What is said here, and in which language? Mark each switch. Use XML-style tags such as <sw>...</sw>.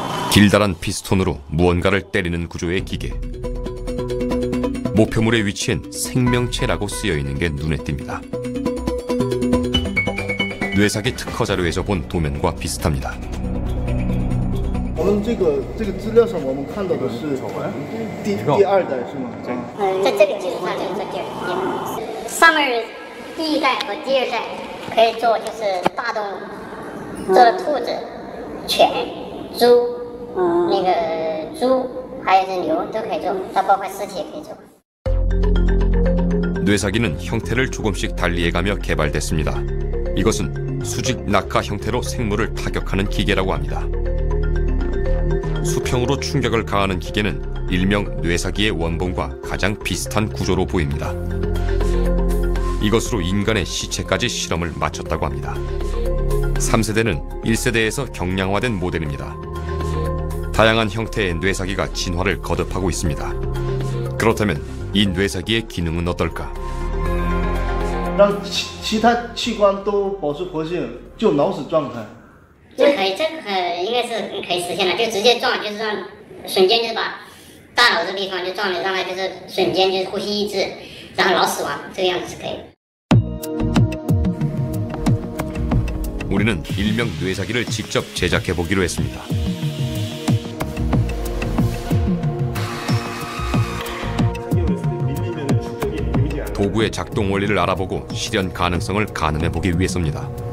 <ko>길다란 피스톤으로 무언가를 때리는 구조의 기계. 목표물의 위치엔 생명체라고 쓰여 있는 게 눈에 띕니다. 뇌사기 특허 자료에서 본 도면과 비슷합니다.</ko> <zh>我们这个资料上我们看到的是第二代是吗？在这个基础上就是说第二代，上面第一代和第二代可以做就是大动物，做的兔子、犬、猪，那个猪还有是牛都可以做，它包括尸体也可以做。</zh> <ko>뇌사기는 형태를 조금씩 달리해가며 개발됐습니다. 이것은 수직 낙하 형태로 생물을 타격하는 기계라고 합니다. 수평으로 충격을 가하는 기계는 일명 뇌사기의 원본과 가장 비슷한 구조로 보입니다. 이것으로 인간의 시체까지 실험을 마쳤다고 합니다. 3세대는 1세대에서 경량화된 모델입니다. 다양한 형태의 뇌사기가 진화를 거듭하고 있습니다. 그렇다면 이 뇌사기의 기능은 어떨까?</ko> <zh>让其他器官都保持活性，就脑死状态。这可以，这个应该是可以实现的，就直接撞，就是让瞬间就是把大脑这地方就撞了，让它就是瞬间就是呼吸抑制，然后脑死亡，这个样子是可以的。</zh> <ko>우리는 일명 뇌사기를 직접 제작해 보기로 했습니다. 도구의 작동 원리를 알아보고 실현 가능성을 가늠해 보기 위해서입니다.</ko>